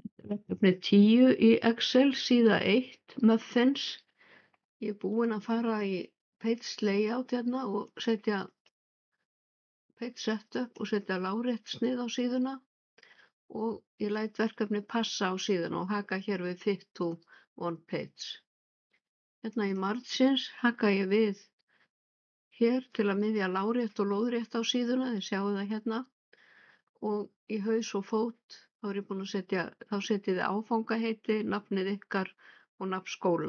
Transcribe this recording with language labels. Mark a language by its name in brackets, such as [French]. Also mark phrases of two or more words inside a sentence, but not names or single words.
[Icelandic] Verkefni 10 í Excel, síða 1, muffins. Ég er búin að fara í [English] page layout [Icelandic] hérna og setja [English] page setup [Icelandic] og setja lárétt snið á síðuna og ég læt verkefni passa á síðuna og haka hér við [English] fit to one page. [Icelandic] Hérna í margins haka ég við hér til að miðja lárétt og lóðrétt á síðuna, þið sjáu það hérna, og í haus og fót þá er ég búin að setja, þá setjið þið áfangaheiti, nafnið ykkar og nafn skóla.